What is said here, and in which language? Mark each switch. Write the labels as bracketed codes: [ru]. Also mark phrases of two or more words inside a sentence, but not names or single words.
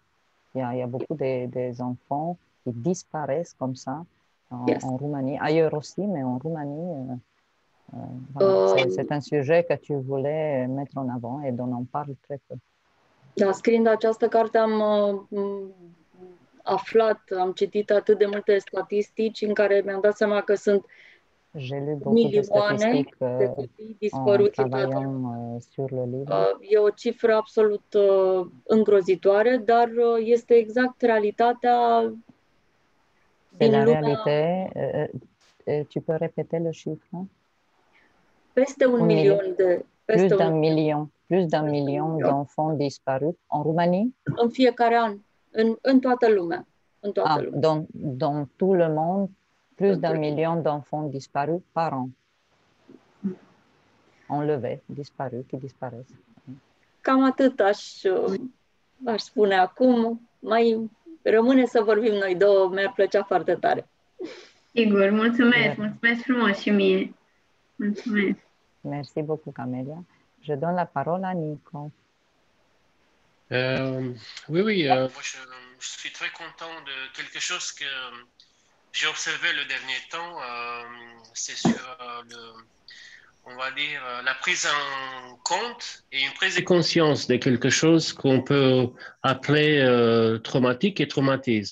[fr] Il y a beaucoup des enfants qui disparaissent comme ça en Roumanie, ailleurs aussi, mais en Roumanie, voilà, c'est un sujet que tu voulais mettre en avant et dont on parle très peu. [ro] Da, scriind această carte am aflat, am citit atât de multe statistici în care mi-am dat seama că sunt milioane de copii dispăruți în toată. E o cifră absolut îngrozitoare, dar este exact realitatea din lumea. [fr] Réalité, tu peux répéter le chiffre? [ro] Peste un milion de... [fr] Plus d'un million d'enfants disparus en Roumanie? [ro] În fiecare an, în toată lumea. În toată lumea. [fr] Dans tout le monde, plus d'un million d'enfants disparus par an. Enlevés, disparus, qui disparaissent. [ro] Cam atât aș spune acum. Mai rămâne să vorbim noi două, mi-ar plăcea foarte tare. Sigur, mulțumesc, mulțumesc frumos și mie. Mulțumesc. [fr] Merci beaucoup, Camélia. Je donne la parole à Nico. Oui, moi je suis très content de quelque chose que j'ai observé le dernier temps, c'est sur on va dire, la prise en compte et une prise de conscience de quelque chose qu'on peut appeler traumatique et traumatisme.